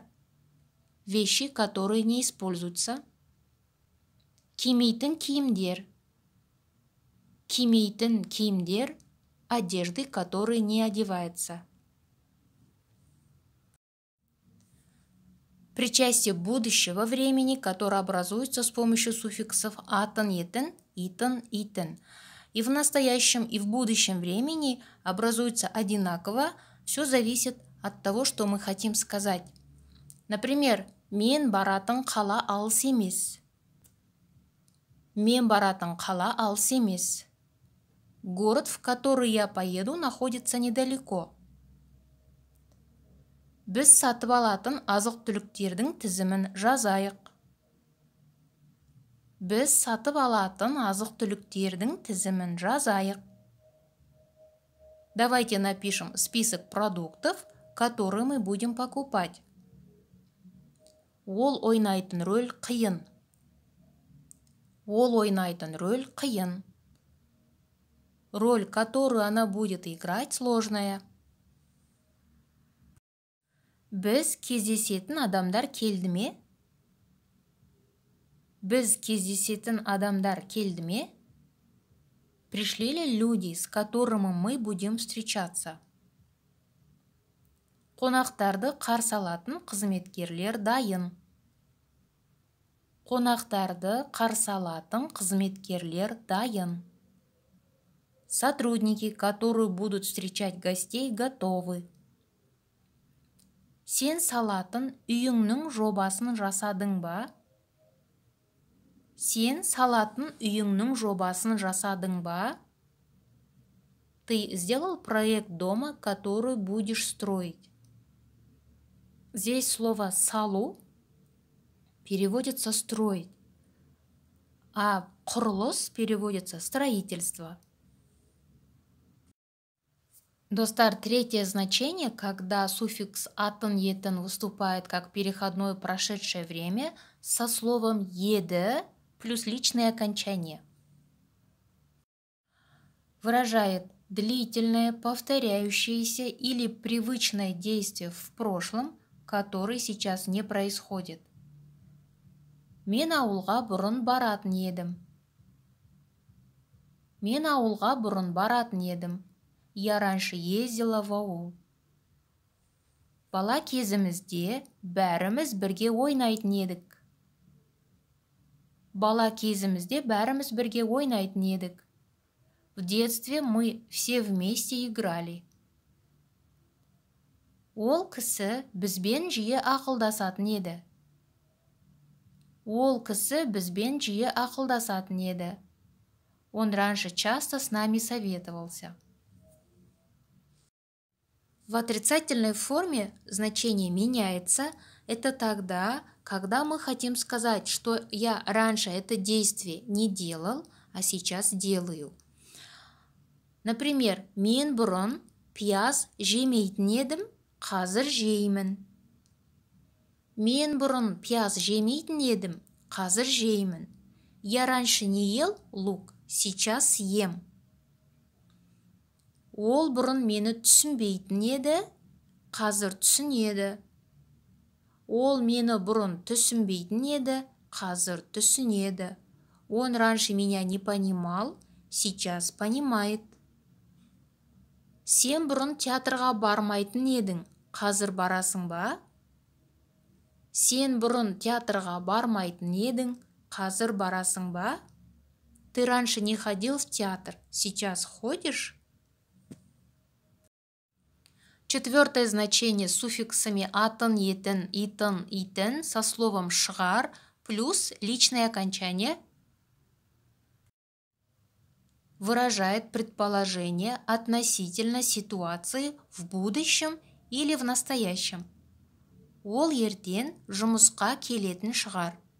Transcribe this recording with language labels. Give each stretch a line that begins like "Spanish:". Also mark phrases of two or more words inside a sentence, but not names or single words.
Russian: Вещи, которые не используются.
Kazakh: Кимейтін киімдер. Кимейтін киімдер.
Russian: Одежды, которые не одеваются. Причастие будущего времени, которое образуется с помощью суффиксов
Kazakh: атын, етін, итін, итін.
Russian: И в настоящем, и в будущем времени образуется одинаково. Все зависит от того, что мы хотим сказать. Например,
Kazakh: мен баратын қала алыс емес. Мен баратын қала алыс емес.
Russian: Город, в который я поеду, находится недалеко.
Kazakh: Біз сатып алатын азық-түліктердің тізімін жазайық. Біз сатып алатын азық-түліктердің тізімін жазайық.
Russian: Давайте напишем список продуктов, которые мы будем покупать.
Kazakh: Ол ойнайтын роль қиын. Ол ойнайтын роль қиын.
Russian: Роль, которую она будет играть, сложная.
Kazakh: Біз кездесетін адамдар келді ме? Біз кездесетін адамдар келді ме?
Russian: Пришли ли люди, с которыми мы будем встречаться?
Kazakh: Қонақтарды қарсы алатын қызметкерлер дайын. Қонақтарды қарсы алатын қызметкерлер дайын.
Russian: Сотрудники, которые будут встречать гостей, готовы.
Kazakh: Сен салатын үйіңнің жобасын жасадың ба? Сен салатын үйіңнің жобасын жасадың ба?
Russian: Ты сделал проект дома, который будешь строить? Здесь слово «салу» переводится «строить», а «құрылыс» переводится «строительство». Достар, третье значение, когда суффикс
Kazakh: атын етін
Russian: выступает как переходное прошедшее время со словом еді плюс личное окончание. Выражает длительное, повторяющееся или привычное действие в прошлом, которое сейчас не происходит.
Kazakh: Мен ауылға бұрын баратын едім. Мен ауылға бұрын баратын едім.
Russian: Я раньше ездила в ауыл.
Kazakh: Бала кезімізде бәріміз бірге ойнайтын едік. Бала кезімізде бәріміз бірге ойнайтын едік.
Russian: В детстве мы все вместе играли.
Kazakh: Ол кісі бізбен жиі ақылдасатын еді. Ол кісі бізбен жиі ақылдасатын еді.
Russian: Он раньше часто с нами советовался. В отрицательной форме значение меняется. Это тогда, когда мы хотим сказать, что я раньше это действие не делал, а сейчас делаю. Например,
Kazakh: мен бұрын пияз жемейтін едім, қазір жеймін. Мен бұрын пияз жемейтін едім, қазір жеймін.
Russian: Я раньше не ел лук, сейчас ем.
Kazakh: Ол бұрын мені түсінбейтін еді, қазір түсінеді. Ол мені бұрын түсінбейтін еді, қазір түсінеді.
Russian: Он раньше меня не понимал, сейчас понимает.
Kazakh: Сен бұрын театрға бармайтын едің, қазір барасың ба? Сен бұрын театрға бармайтын едің, қазір барасың ба?
Russian: Ты раньше не ходил в театр, сейчас ходишь? Четвертое значение с суффиксами
Kazakh: атын, етін, итын, итін
Russian: со словом шығар плюс личное окончание выражает предположение относительно ситуации в будущем или в настоящем.
Kazakh: Ол ертең жұмысқа келетін шығар.